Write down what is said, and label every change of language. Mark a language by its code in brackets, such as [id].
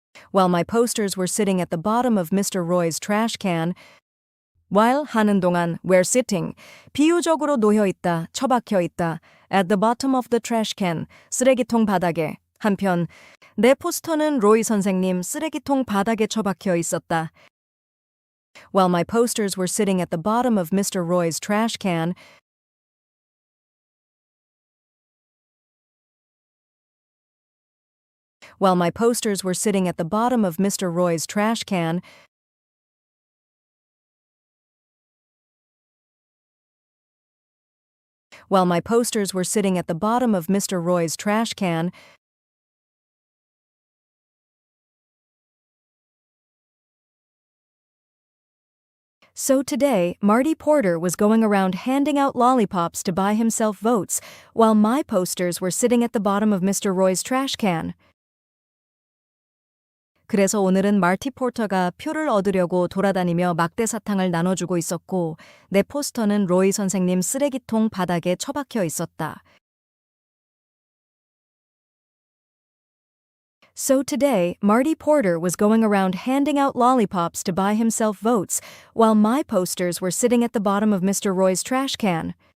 [en] While my posters were sitting at the bottom of Mr. Roy's trash can, while [ko] 하는 동안 [en] were sitting, [ko] 비유적으로 놓여 있다, 처박혀 있다, [en] at the bottom of the trash can, [ko] 쓰레기통 바닥에. 한편, 내 포스터는 로이 선생님 쓰레기통 바닥에 처박혀 있었다. [en] While my posters were sitting at the bottom of Mr. Roy's trash can, while my posters were sitting at the bottom of Mr. Roy's trash can, while my posters were sitting at the bottom of Mr. Roy's trash can, so today, Marty Porter was going around handing out lollipops to buy himself votes, while my posters were sitting at the bottom of Mr. Roy's trash can. [ko] 그래서 오늘은 마티 포터가 표를 얻으려고 돌아다니며 막대사탕을 나눠주고 있었고, 내 포스터는 로이 선생님 쓰레기통 바닥에 처박혀 있었다. [en] So today, Marty Porter was going around handing out lollipops to buy himself votes, while my posters were sitting at the bottom of Mr. Roy's trash can.